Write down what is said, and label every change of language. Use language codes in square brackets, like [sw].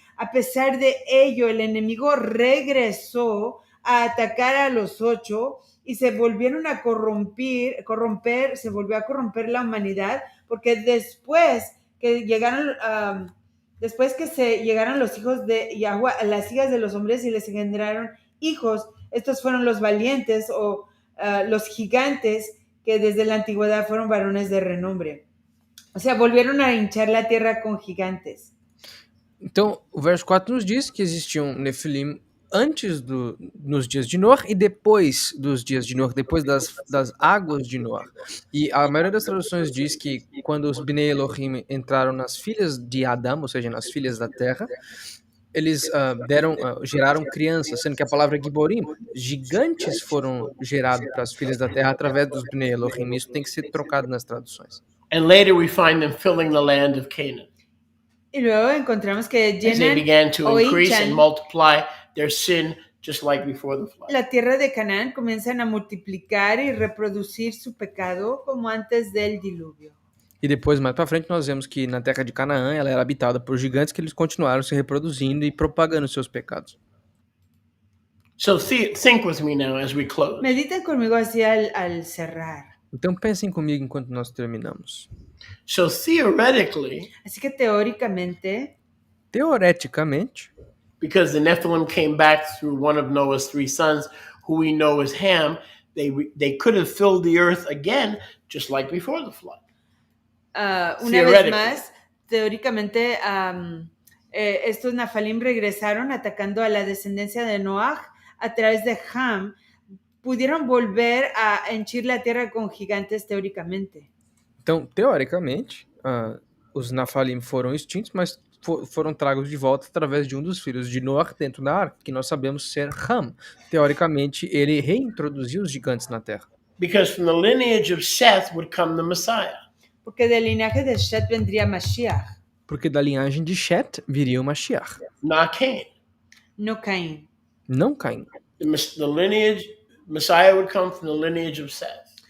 [es] A pesar de ello, el enemigo regresó a atacar a los 8 y se volvieron a corromper, se volvió a corromper la humanidad, porque después que llegaron los hijos de Yahweh a las hijas de los hombres y les engendraron hijos, estos fueron los valientes o los gigantes que desde la antigüedad fueron varones de renombre. O sea, volvieron a hinchar la tierra con gigantes. [pt] Então, o verso 4 nos diz que existiam Nefilim nos dias de Noé e depois dos dias de Noé, depois das águas de Noé. E a maioria das traduções diz que quando os Bnei Elohim entraram nas filhas de Adão, ou seja, nas filhas da terra, eles geraram crianças, sendo que a palavra Giborim, gigantes foram gerados para as filhas da terra através dos Bnei Elohim. Isso tem que ser trocado nas traduções. [en] And later we find them filling the land of Canaan. [es] Y luego encontramos que [en] As they [es] llenan [en] began to [es] o [en] increase and [es] hinchan [en] multiply their sin just like before the flood. [es] la tierra de Canaán, comienzan a multiplicar y reproducir su pecado como antes del diluvio. [pt] E depois, mais para frente, nós vemos que na terra de Canaã ela era habitada por gigantes que eles continuaram se reproduzindo e propagando seus pecados. [en] So think with me now as we close. [es] Mediten conmigo así al cerrar. [pt] Então pensem comigo enquanto nós terminamos. [en] So theoretically, [es] Así que teóricamente, [pt] Teoreticamente, [en] because the Nephilim came back through one of Noah's 3 sons, who we know as Ham, they could have filled the earth again, just like before the flood. [es] una vez más, teóricamente, estos Nafalim regresaron atacando a la descendencia de Noah a través de Ham. Pudieron volver a henchir la tierra con gigantes teóricamente. [pt] então, teoricamente, os Nafalim foram extintos, mas foram tragos de volta através de um dos filhos de Noé dentro da arca, que nós sabemos ser Ham. Teoricamente, ele reintroduziu os gigantes na terra. [en] Because from the lineage of Seth would come the Messiah. [es] Porque del linaje de Shet vendría Mashiach, [pt] Porque da linhagem de Shet viria o Mashiach, [en] Not Cain. [es] no Caín. [pt] não Caim. [en] The lineage, Messiah would come from the lineage of Seth.